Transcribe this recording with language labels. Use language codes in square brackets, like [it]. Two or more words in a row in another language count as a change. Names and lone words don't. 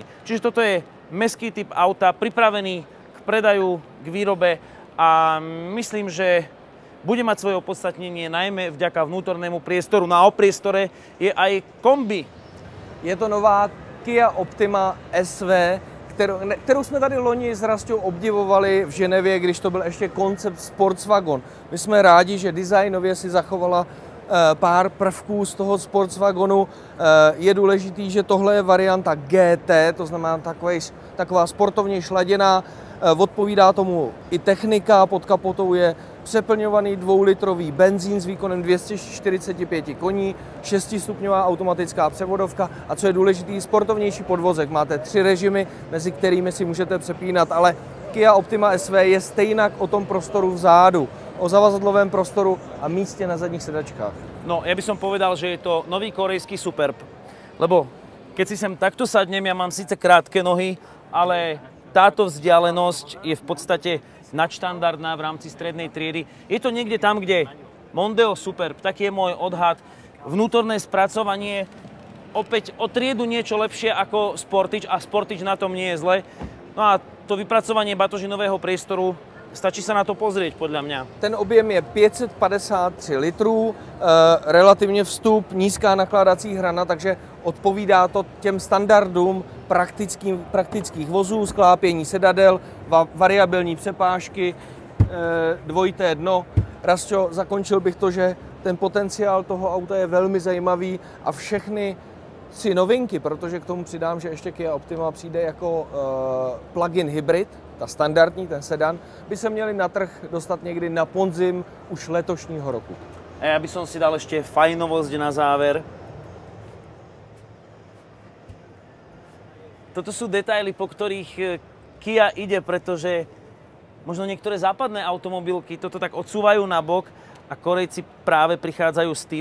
[sk] Čiže toto je mestský typ auta, pripravený k predaju, k výrobe a myslím, že bude mať svoje opodstatnenie najmä vďaka vnútornému priestoru. Na priestore je aj kombi. [cs] Je to nová Kia Optima SV, kterou jsme tady loni s Rastou obdivovali v Ženevě, když to byl ještě koncept Sportswagon. My jsme rádi, že designově si zachovala pár prvků z toho Sportswagonu. Je důležitý, že tohle je varianta GT, to znamená taková sportovně šladěná. Odpovídá tomu i technika, pod kapotou je přeplňovaný 2-litrový benzín s výkonem 245 koní, 6stupňová automatická převodovka a co je důležitý, sportovnější podvozek. Máte 3 režimy, mezi kterými si můžete přepínat, ale Kia Optima SV je stejnak o tom prostoru vzadu, o zavazadlovém prostoru a místě na zadních sedačkách. [sk] No, ja by som povedal, že je to nový korejský Superb, lebo keď si sem takto sadnem, ja mám síce krátke nohy, ale táto vzdialenosť je v podstate nadštandardná v rámci strednej triedy. Je to niekde tam, kde Mondeo Superb, taký je môj odhad. Vnútorné spracovanie opäť o triedu niečo lepšie ako Sportage a Sportage na tom nie je zle. No a to vypracovanie batožinového priestoru, stačí sa na to pozrieť podľa mňa. [cs] Ten objem je 553 litrů, relativně vstup, nízká nakládací hrana, takže odpovídá to těm standardům praktických vozů, sklápění sedadel, variabilní přepážky, dvojité dno. Rastio, zakončil bych to, že ten potenciál toho auta je velmi zajímavý a všechny 3 novinky, protože k tomu přidám, že ještě Kia Optima přijde jako plug-in hybrid, ta standardní, ten sedan, by se měli na trh dostat někdy na podzim už letošního roku. [sk] A ja by som si dal ešte fajnovosť na záver. Toto sú detaily, po ktorých Kia ide, pretože možno niektoré západné automobilky toto tak odsúvajú na bok a Korejci práve prichádzajú s tým.